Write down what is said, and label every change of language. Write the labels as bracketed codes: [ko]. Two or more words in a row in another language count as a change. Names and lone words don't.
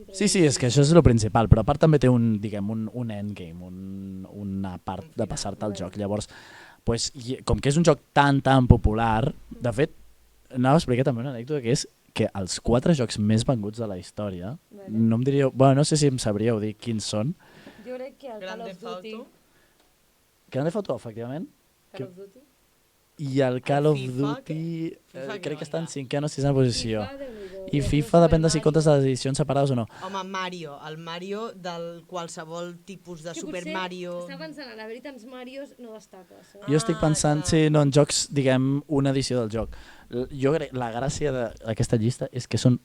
[ca] Sí, és que això és el principal, però a part també té un endgame, una part de passar-te el joc. Llavors, pues, com que és un joc tan popular, de fet, anava a explicar també una anècdota que és que els 4 jocs més venguts de la història, no em diríeu, bueno, no sé si em sabríeu dir quins són. Jo crec que el Call of Duty... Grand Theft Auto, efectivament. Call of Duty? I el Call of Duty crec que està en 5ª o 6ª posició. I FIFA depèn de si comptes les edicions separades o no. Home, Mario, el Mario del qualsevol tipus de Super Mario... Estava pensant, en haver-hi tants Marios no destaca. Jo estic pensant, sí, no, en jocs, diguem, una edició del joc. Jo crec, la gràcia d'aquesta llista és que són...